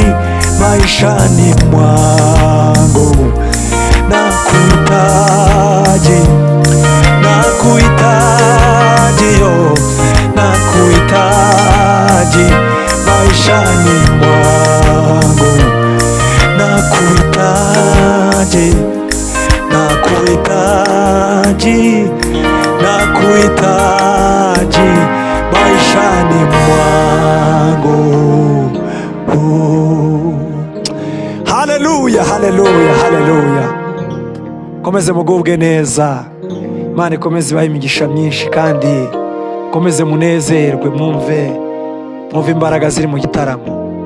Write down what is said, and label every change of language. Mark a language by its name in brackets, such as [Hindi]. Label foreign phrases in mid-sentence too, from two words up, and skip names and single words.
[Swahili] maishani mwangu, na kuhitaji, na kuhitaji, na kuhitaji maishani mwangu, na kuhitaji, na kuhitaji, na kuhitaji maishani mwangu. Haleluya, haleluya, haleluya. [Kinyarwanda] Komeze mugubwe neza, Imana ikomeze ibahe imigisha myinshi, kandi komeze munezerwe, mwumve imbaraga ziri mu gitaramo.